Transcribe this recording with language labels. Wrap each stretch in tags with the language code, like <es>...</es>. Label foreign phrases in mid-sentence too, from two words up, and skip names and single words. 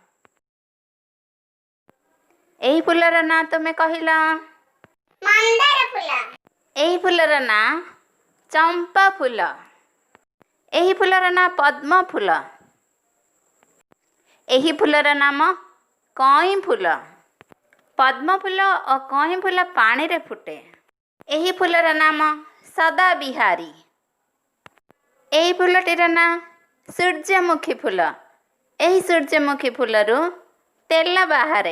<or>ଏହି ଫୁଲର ନା ତୁମେ କହିଲା? ମନ୍ଦାର ଫୁଲ। ଏହି ଫୁଲର ନା ଚମ୍ପା ଫୁଲ। ଏହି ଫୁଲର ନା ପଦ୍ମ ଫୁଲ। ଏହି ଫୁଲର ନାମ କଇଁ ଫୁଲ। ପଦ୍ମ ଫୁଲ ଓ କଇଁ ଫୁଲ ପାଣିରେ ଫୁଟେ। ଏହି ଫୁଲର ନାମ ସଦାବିହାରୀ। ଏହି ଫୁଲଟିର ନାଁ ସୂର୍ଯ୍ୟମୁଖୀ ଫୁଲ। ଏହି ସୂର୍ଯ୍ୟମୁଖୀ ଫୁଲରୁ ତେଲ ବାହାରେ।</or>